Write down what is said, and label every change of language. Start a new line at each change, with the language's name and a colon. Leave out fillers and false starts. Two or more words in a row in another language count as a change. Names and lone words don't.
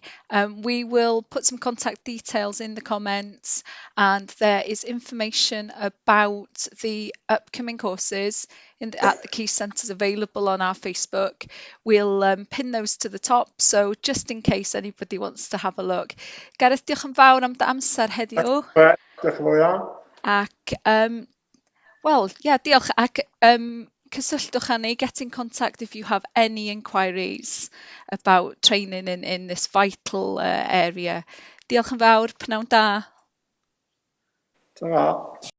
English: We will put some contact details in the comments, and there is information about the upcoming courses at the CIST Centres available on our Facebook. We'll pin those to the top, so just in case anybody wants to have a look.
Welsh: Gareth, diolch yn fawr am dy amser heddiw. Diolch yn fawr iawn. Ac
English: well, yeah,
Welsh: diolch. Ac cysylltwch â ni,
English: get in contact if you have any inquiries about training in this vital area.
Welsh: Diolch yn fawr, pnawn da. Ta-ra.